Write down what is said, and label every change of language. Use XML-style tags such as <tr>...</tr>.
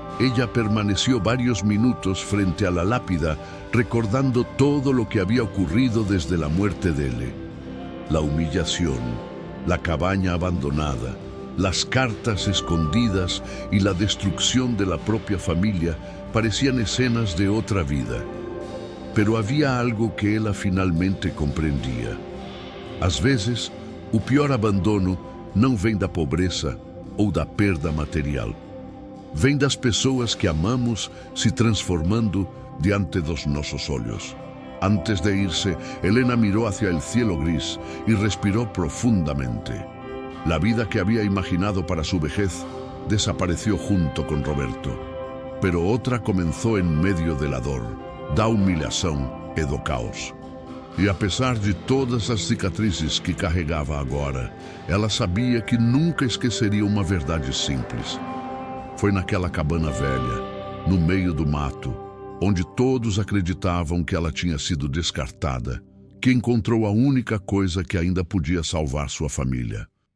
<es>Ella permaneció varios minutos frente a la lápida, recordando todo lo que había ocurrido desde la muerte de él. La humillación, la cabaña abandonada, las cartas escondidas y la destrucción de la propia familia parecían escenas de otra vida. Pero había algo que</es> <pt>ela finalmente compreendia. Às vezes, o pior abandono não vem da pobreza ou da perda material. Vem das pessoas que amamos se transformando diante dos nossos olhos.</pt> <es>Antes de irse, Helena miró hacia el cielo gris y respiró profundamente. La vida que había imaginado para su vejez desapareció junto con Roberto. Pero otra comenzó en medio de la</es> <pt>dor, da humilhação e do caos. E apesar de todas as cicatrizes que carregava agora, ela sabia que nunca esqueceria uma verdade simples. Foi naquela cabana velha, no meio do mato, onde todos acreditavam que ela tinha sido descartada, que encontrou a única coisa que ainda podia salvar sua família.</pt>